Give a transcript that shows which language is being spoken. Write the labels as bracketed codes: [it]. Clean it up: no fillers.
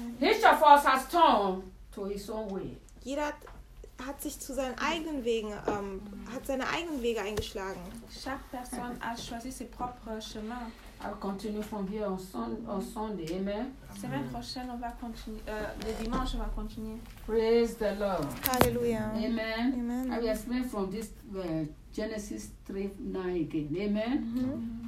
[en] Each of us has turned to his own way. [de] Jeder hat sich zu seinen eigenen Wegen, hat seine eigenen Wege eingeschlagen. [fr] Chaque personne a choisi ses propres chemins. [en] I'll continue from here on Sunday, amen. [fr] Semaine prochaine, on va continuer. Le dimanche, on va continuer. [en] Praise the Lord. Hallelujah. Amen. Amen. I will explain from this Genesis 3:9 again. Amen.